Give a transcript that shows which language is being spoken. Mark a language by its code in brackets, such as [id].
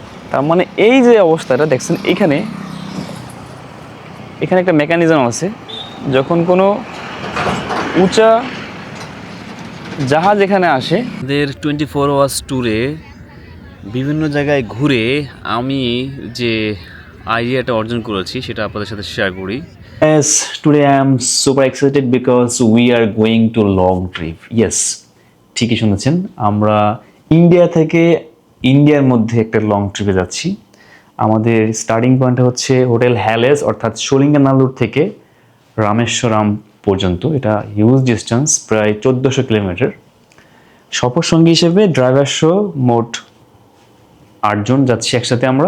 [bn] তার মানে এই যে অবস্থাটা দেখছেন, এখানে একটা মেকানিজম আছে, যখন কোনো উঁচা জাহাজ এখানে আসে, এদের 24 আওয়ার্স ট্যুরে বিভিন্ন জায়গায় ঘুরে আমি যে আইডিয়াটা অর্জন করেছি সেটা আপনাদের সাথে শেয়ার করি। [en] Yes, today I am super excited because we are going to long trip. [bn] Yes, ঠিকই শুনেছেন, আমরা ইন্ডিয়া থেকে ইন্ডিয়ার মধ্যে একটা লং ট্রিপে যাচ্ছি। আমাদের স্টার্টিং পয়েন্ট হচ্ছে হোটেল হ্যালেস অর্থাৎ সলিঙ্গানাল্লুর থেকে রামেশ্বরম পর্যন্ত। এটা হিউজ ডিস্টেন্স, প্রায় 1400 কিলোমিটার। সফরসঙ্গী হিসেবে ড্রাইভার সহ মোট 8 জন যাচ্ছি একসাথে।